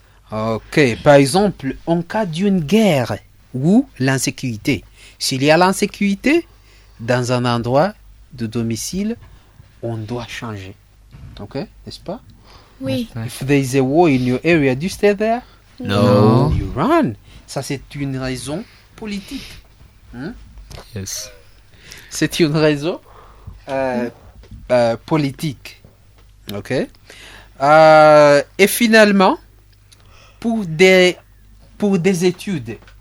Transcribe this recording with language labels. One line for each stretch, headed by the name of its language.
French: Ok, par exemple, en cas d'une guerre ou l'insécurité. S'il y a l'insécurité dans un endroit de domicile, on doit changer. Ok, n'est-ce pas? Oui.
English: If there is a war in your area, do you stay there? No. You run.
French: Ça, c'est une raison politique.
English: Yes.
French: C'est une raison politique. Ok. Et finalement, pour des études.